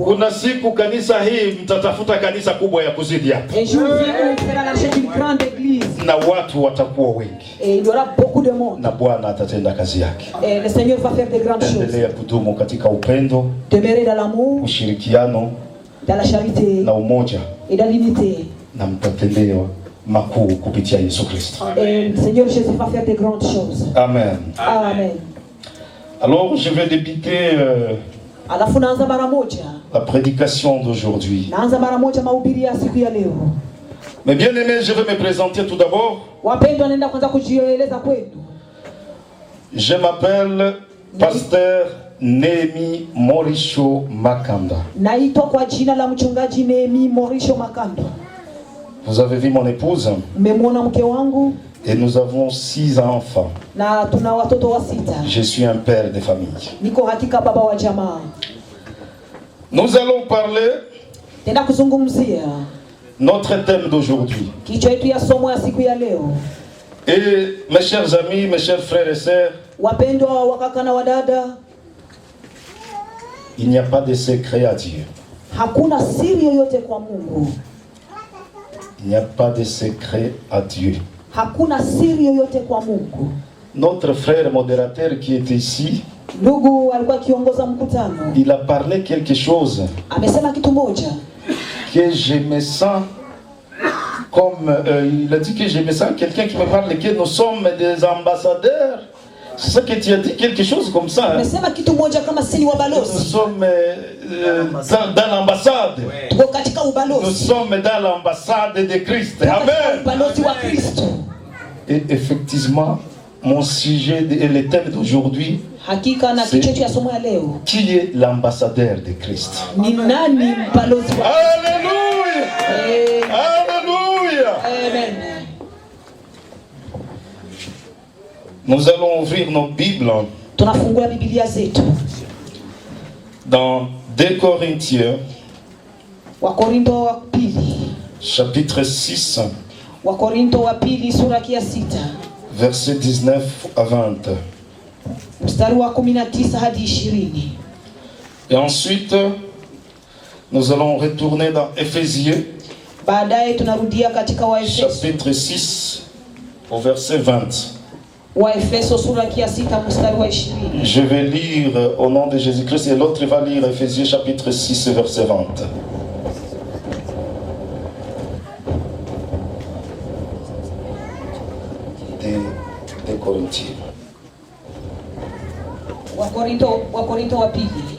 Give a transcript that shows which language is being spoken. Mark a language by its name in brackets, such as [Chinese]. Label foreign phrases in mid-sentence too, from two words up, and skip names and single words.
[Swahili] kuna siku kanisa hii mtatafuta kanisa kubwa ya kuzidi hapa, [French] un jour vient où il sera lâché d'une grande église. [Swahili] na watu watakuwa wengi, [French] Et il y aura beaucoup de monde. [Swahili] na Bwana atatenda kazi yake. [French] Et le Seigneur va faire des grandes choses. [Swahili] Endelea kudumu katika upendo, [French] Demeurer dans l'amour, [Swahili] ushirikiano [French] dans la charité [Swahili] na umoja, [French] et dans l'unité. [Swahili] na mtatendewa makuu kupitia Yesu Kristo. [French] Et le Seigneur Jésus va faire des grandes choses. Amen. Amen. Alors je vais débuter [Swahili] Alafu naanza mara moja. [French] la prédication d'aujourd'hui. [Swahili] Naanza mara moja mahubiri ya siku ya leo. [French] Mais bien aimé, je vais me présenter tout d'abord. [Swahili] Wapendwa, naenda kwanza kujieleza kwenu. [French] Je m'appelle Pasteur Nemi Morisho Makanda. [Swahili] Naitwa kwa jina la mchungaji Nehemi Morisho Makando. [French] Vous avez vu mon épouse [Swahili] Mmemwona mke wangu [French] et nous avons 6 enfants. [Swahili] na tuna watoto wa sita. [French] Je suis un père de famille. [Swahili] Niko hakika baba wa jamaa. [French] Nous allons parler [Swahili] Tenda kuzungumzia [French] notre thème d'aujourd'hui. [Swahili] kichwa yetu ya somo ya siku ya leo. [French] Et mes chers amis, mes chers frères et sœurs, [Swahili] Wapendwa wakaka na wadada, [French] il n'y a pas de secret à Dieu. [Swahili] hakuna siri yoyote kwa Mungu. [French] Il n'y a pas de secret à Dieu. [Swahili] Hakuna siri yoyote kwa Mungu. [French] Notre frère modérateur qui était ici, [Swahili] Ndugu alikuwa akiongoza mkutano, [French] il a parlé quelque chose [Swahili] amesema kitu moja [French] que je me sens comme il a dit que je me sens quelqu'un qui me parle que nous sommes des ambassadeurs. C'est ça que tu as dit, quelque chose comme ça. Hein? [Swahili] amesema kitu moja kama sisi ni [French] Nous [Swahili] wabalozi. [French] sommes dans l'ambassade. [Swahili] Tuko katika [French] Nous [Swahili] ubalozi. [French] sommes dans l'ambassade de Christ. [Swahili] Tuko katika Amen. ubalozi wa Kristo. [French] Et effectivement, mon sujet et le thème d'aujourd'hui, [Swahili] Hakika na kichwa cha somo ya leo, [French] qui est l'ambassadeur de Christ? [Swahili] ni nani mbalozi wa [French] Alléluia! Alléluia! Amen. Nous allons ouvrir nos Bibles [Swahili] Tunafungua Biblia zetu. [French] dans 2 Corinthiens, [Swahili] Wakorinto wa pili. [French] chapitre 6, [Swahili] Wakorinto wa pili sura ya 6. [French] versets 19 à 20. [Swahili] Mstari wa 19 hadi 20. [French] Et ensuite, nous allons retourner dans Éphésiens, [Swahili] Baadaye tunarudia katika Waefeso. [French] chapitre 6, au verset 20. [Swahili] Waefeso sura ya 6 mstari wa 20. [French] Je vais lire au nom de Jésus-Christ et l'autre va lire Éphésiens, chapitre 6, verset 20. Des Corinthiens. [Swahili] Wakorinto wa pili.